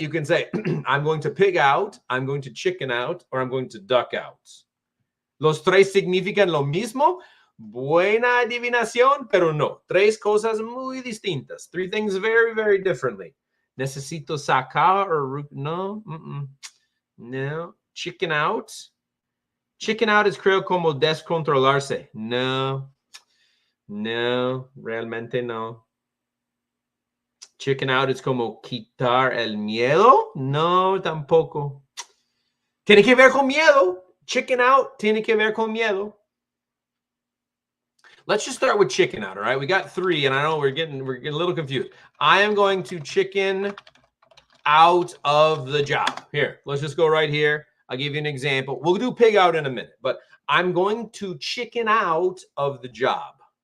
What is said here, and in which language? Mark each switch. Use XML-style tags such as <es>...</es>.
<en>You can say, I'm going to pig out, I'm going to chicken out, or I'm going to duck out.</en> <es>Los 3 significan lo mismo. Buena adivinación, pero no. 3 cosas muy distintas.</es> <en>3 things very, very differently.</en> <es>Necesito sacar or no. No. Chicken out. Chicken out es creo como descontrolarse. No, realmente no. Chicken out es como quitar el miedo. No, tampoco. Tiene que ver con miedo. Chicken out tiene que ver con miedo.</es> <en>Let's just start with chicken out, all right? We got 3, and I know we're getting a little confused. I am going to chicken out of the job. Here, let's just go right here. I'll give you an example. We'll do pig out in a minute, but I'm going to chicken out of the job.</en>